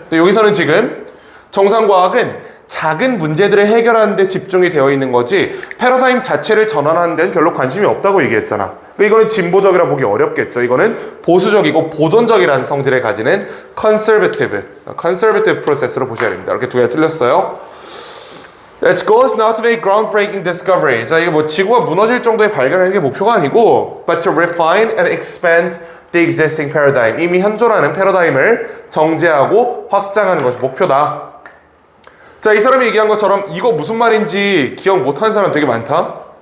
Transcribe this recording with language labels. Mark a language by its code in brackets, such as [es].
[ko] 여기서는 지금 정상과학은 작은 문제들을 해결하는 데 집중이 되어 있는 거지 패러다임 자체를 전환하는 데는 별로 관심이 없다고 얘기했잖아. 그러니까 이거는 진보적이라 보기 어렵겠죠. 이거는 보수적이고 보존적이라는 성질을 가지는 conservative process로 보셔야 됩니다. 이렇게 두 개 틀렸어요. [en] Its goal is not to make groundbreaking discovery. [ko] 자, 이게 뭐 지구가 무너질 정도의 발견을 하는 게 목표가 아니고 [en] but to refine and expand the existing paradigm. [ko] 이미 현존하는 패러다임을 정제하고 확장하는 것이 목표다. 자, 이 사람이 얘기한 것처럼 이거 무슨 말인지 기억 못하는 사람 되게 많다.